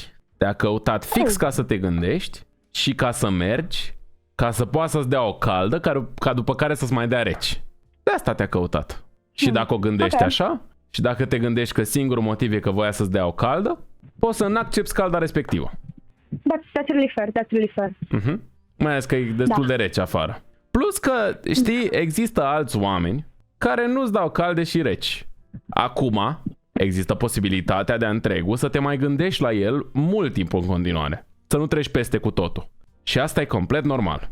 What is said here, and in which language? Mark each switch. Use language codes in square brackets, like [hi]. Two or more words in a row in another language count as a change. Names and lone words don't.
[ro] Te-a căutat fix ca să te gândești și ca să mergi, ca să poată să-ți dea o caldă, ca după care să-ți mai dea reci. De asta te-a căutat. Și dacă o gândești așa, și dacă te gândești că singurul motiv e că voia să-ți dea o caldă, poți să n-accepti calda respectivă. [en] That's really fair, that's really fair. [ro] Mai ales că e destul de rece afară. Plus că, știi, există alți oameni care nu-ți dau calde și reci. Acum, există posibilitatea de-a întregul să te mai gândești la el mult timp în continuare. Să nu treci peste cu totul. Și asta e complet normal.